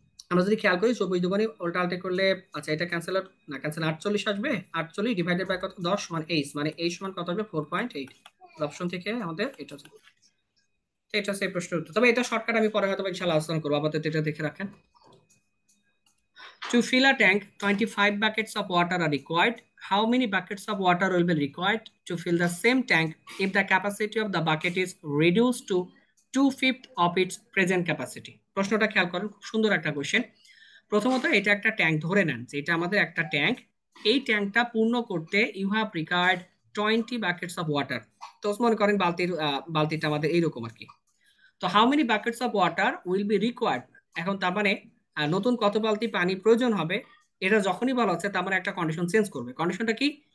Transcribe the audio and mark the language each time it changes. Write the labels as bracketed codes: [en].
[bn] আমরা যদি খেয়াল করি 24 দুগুণে উল্টা আল্টে করলে, আচ্ছা এটা ক্যান্সেল না, ক্যান্সেল 48 আসবে। 48 ডিভাইডেড বাই কত, 10 সমান 8, মানে এই সমান কত হবে 4.8। অপশন থেকে আমাদের এটা হচ্ছে, এটা হচ্ছে এই প্রশ্নের উত্তর। তবে এটা শর্টকাট আমি পরে হয়তো ইনশাআল্লাহ আলোচনা করবো, আপাতত এটা দেখে রাখেন। [en] To fill a tank, 25 buckets of water are required. How many buckets of water will be required to fill the same tank if the capacity of the bucket is reduced to 2/5 of its present capacity? [bn] প্রশ্নটা খেয়াল করেন, খুব সুন্দর একটা question. প্রথমত এটা একটা tank, ধরে নেন যে এটা আমাদের একটা ট্যাঙ্ক। এই ট্যাঙ্কটা পূর্ণ করতে [en] You have required 20 buckets of water. [bn] তো মনে করেন বালতিটা আমাদের এইরকম আর কি। তো [en] how many buckets of water will be required, [bn] এখন তার মানে নতুন কত বালতি পানি প্রয়োজন হবে, এটা যখনই বলা হচ্ছে তার মানে একটা কন্ডিশন চেঞ্জ করবে। কন্ডিশনটা কি?